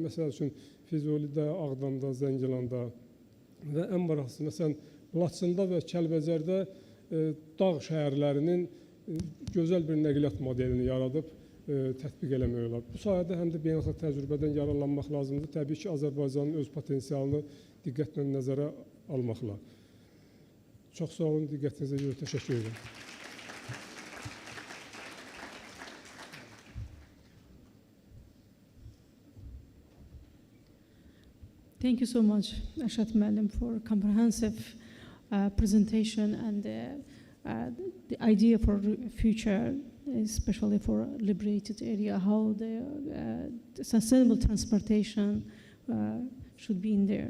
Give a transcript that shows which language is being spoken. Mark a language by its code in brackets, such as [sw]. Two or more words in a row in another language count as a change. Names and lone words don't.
[az] Məsəl üçün, Füzulidə, Ağdamda, Zəngilanda və ən maraqlısı, məsələn, Laçında və Kəlbəcərdə dağ şəhərlərinin gözəl bir nəqliyyat modelini yaradıb tətbiq eləmək olar. Bu sayədə həm də beynəlxalq təcrübədən yararlanmaq lazımdır. Təbii ki, Azərbaycanın öz potensialını diqqətlə nəzərə almaqla. Çox sağ olun, diqqətinizə görə təşəkkür edirəm. [en] Thank you so much, Ashat Malim, for a comprehensive presentation and the idea for future, especially for liberated area, how the sustainable transportation should be in there.